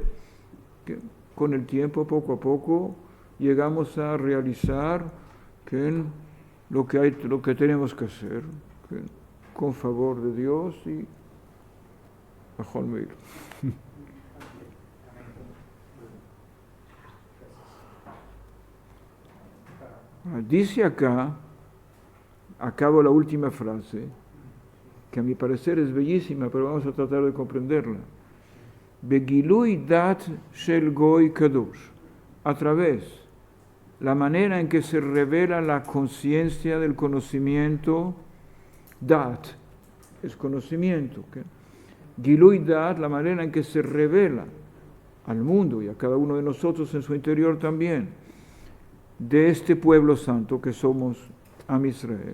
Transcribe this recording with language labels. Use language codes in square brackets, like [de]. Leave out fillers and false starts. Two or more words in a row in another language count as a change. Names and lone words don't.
[es] Que con el tiempo, poco a poco, llegamos a realizar que lo que tenemos que hacer, que con favor de Dios y bajo el medio. Dice acá, acabo la última frase, que a mi parecer es bellísima, pero vamos a tratar de comprenderla. [he] בגילוי דעת של גוי קדוש, [es] a través, la manera en que se revela la conciencia del conocimiento, dat, es conocimiento. ¿Okay? [he] גילוי דעת, [es] la manera en que se revela al mundo y a cada uno de nosotros en su interior también, de este pueblo santo que somos [he] עם ישראל.